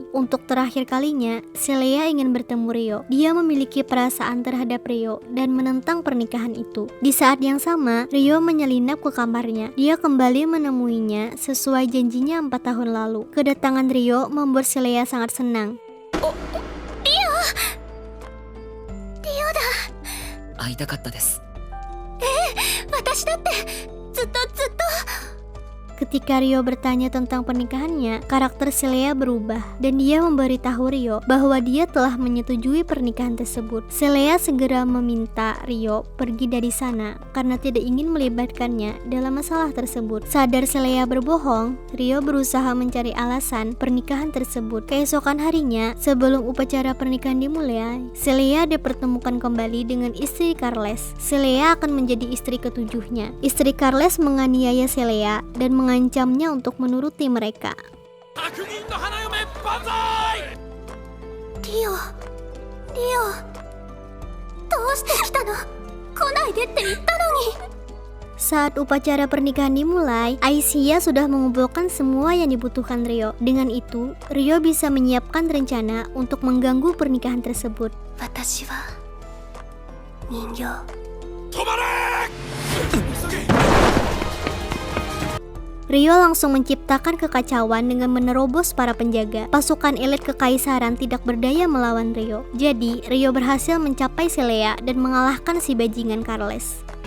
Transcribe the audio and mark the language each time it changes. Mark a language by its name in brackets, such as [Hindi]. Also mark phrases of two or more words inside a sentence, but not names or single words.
[Indonesian] Untuk terakhir kalinya, Celea ingin bertemu Ryo. Dia memiliki perasaan terhadap Ryo dan menentang pernikahan itu. Di saat yang sama, Ryo menyelinap ke kamarnya. Dia kembali menemuinya sesuai janjinya 4 tahun lalu. Kedatangan Ryo membuat Celea sangat senang. [Japanese] 会いたかったです。私だってずっと [Indonesian] Ketika Ryo bertanya tentang pernikahannya, karakter Celea berubah dan dia memberitahu Ryo bahwa dia telah menyetujui pernikahan tersebut. Celea segera meminta Ryo pergi dari sana karena tidak ingin melibatkannya dalam masalah tersebut. Sadar Celea berbohong, Ryo berusaha mencari alasan pernikahan tersebut. Keesokan harinya, sebelum upacara pernikahan dimulai, Celea dipertemukan kembali dengan istri Carles. Celea akan menjadi istri ketujuhnya. Istri Carles menganiaya Celea dan mengancamnya untuk menuruti mereka. [Japanese] リオどうして来たの？来ないでって言ったのに。 [Indonesian] Saat upacara pernikahan dimulai, Aicia sudah mengumpulkan semua yang dibutuhkan Ryo. Dengan itu, Ryo bisa menyiapkan rencana untuk mengganggu pernikahan tersebut. [Japanese] 私は人形。 [Indonesian] Ryo langsung menciptakan kekacauan dengan menerobos para penjaga. Pasukan elit kekaisaran tidak berdaya melawan Ryo. Jadi, Ryo berhasil mencapai Celea dan mengalahkan si bajingan Carles.